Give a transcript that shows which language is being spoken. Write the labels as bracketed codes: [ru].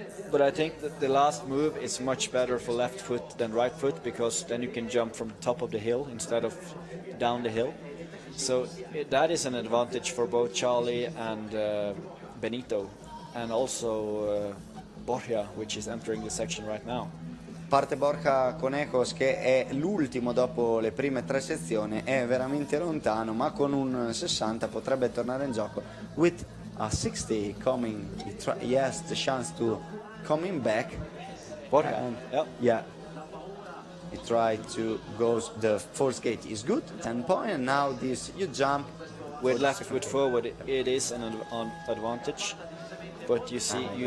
[en] But I think that the last move is much better for left foot than right foot, because then you can jump from the top of the hill instead of down the hill. So that is an advantage for both Charlie and Benito, and also Borja, which is entering the section right now. [it] Parte Borja Conejos, che è l'ultimo dopo le prime 3 sezioni, è veramente lontano, ma con un 60 potrebbe tornare in gioco. [en] With a 60 coming, he has the chance to coming back. Borja, And, yeah. yeah. He tried to go, the fourth gate is good, 10 points, and now this, you jump. With left foot forward, it is an advantage, but you see, you